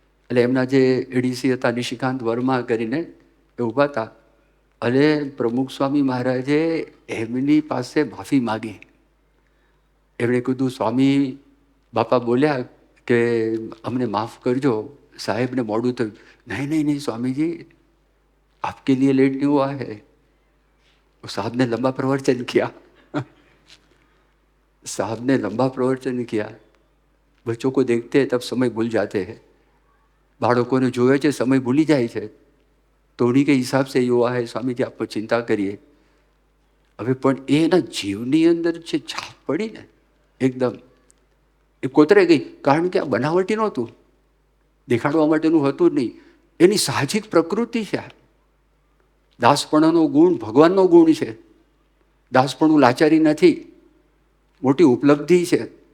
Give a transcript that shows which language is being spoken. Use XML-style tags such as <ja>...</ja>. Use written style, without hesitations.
<gu>એટલે એમના જે એડીસી હતા નિશિકાંત વર્મા કરીને, એ ઊભા હતા. અને પ્રમુખ સ્વામી મહારાજે એમની પાસે માફી માગી. એમણે કીધું, સ્વામી બાપા બોલ્યા કે અમને માફ કરજો, સાહેબને મોડું થયું. નહીં નહીં નહીં</gu> <hi>स्वामीजी, आपके लिए लेट नहीं हुआ है. साहब ने लंबा प्रवचन किया. साहब ने लंबा प्रवचन किया. बच्चों को देखते हैं तब समय भूल जाते हैं.</hi> <gu>બાળકોને જોવે છે, સમય ભૂલી જાય છે. તો</gu> <hi>ઉन्हीं के हिसाब से युवा है. स्वामीजी आप पर चिंता करिए.</hi> <gu>હવે પણ એના જીવની અંદર જે છાપ પડી ને, એકદમ એ કોતરે ગઈ. કારણ કે આ બનાવટી નહોતું. દેખાડવા માટેનું હતું જ નહીં. એની સાહજિક પ્રકૃતિ છે. દાસપણાનો ગુણ ભગવાનનો ગુણ છે. દાસપણું લાચારી નથી, મોટી ઉપલબ્ધિ છે.</gu>